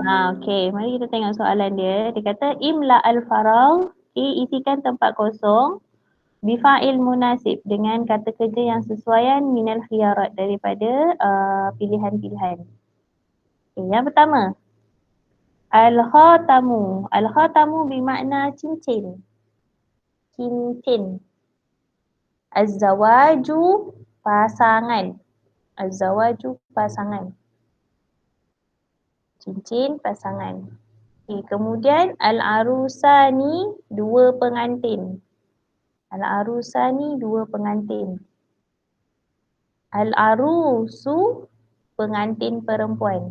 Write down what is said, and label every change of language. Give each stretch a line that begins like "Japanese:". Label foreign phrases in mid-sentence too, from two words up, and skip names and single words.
Malay: Okay, mari kita tengok soalan dia. Dia kata,
Arabic: املأ الفراغ,
Malay: isikan tempat kosong,
Arabic: بفعل مناسب,
Malay: dengan kata kerja yang sesuaian
Arabic: من الخيارات,
Malay: daripada pilihan-pilihan. Okay, yang pertama, al-khatamu. Al-khatamu bermakna cincin. Cincin. Az-zawaju, pasangan. Az-zawaju, pasangan. Cincin, pasangan. Okay, kemudian al-arusani, dua pengantin. Al-arusani, dua pengantin. Al-arusu, pengantin perempuan.